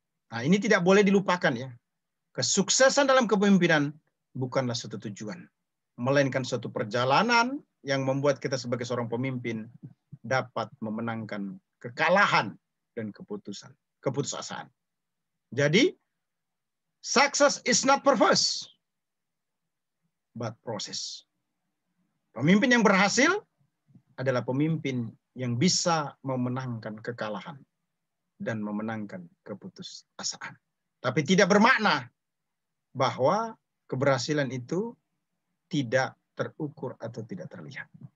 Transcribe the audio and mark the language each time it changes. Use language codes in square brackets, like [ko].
[id] Nah, ini tidak boleh dilupakan ya. Kesuksesan dalam kepemimpinan bukanlah suatu tujuan, melainkan suatu perjalanan yang membuat kita sebagai seorang pemimpin dapat memenangkan kekalahan dan keputusasaan. Jadi, [en] success is not purpose, but process. [id] Pemimpin yang berhasil adalah pemimpin yang bisa memenangkan kekalahan dan memenangkan keputusasaan. Tapi tidak bermakna bahwa keberhasilan itu tidak terukur atau tidak terlihat.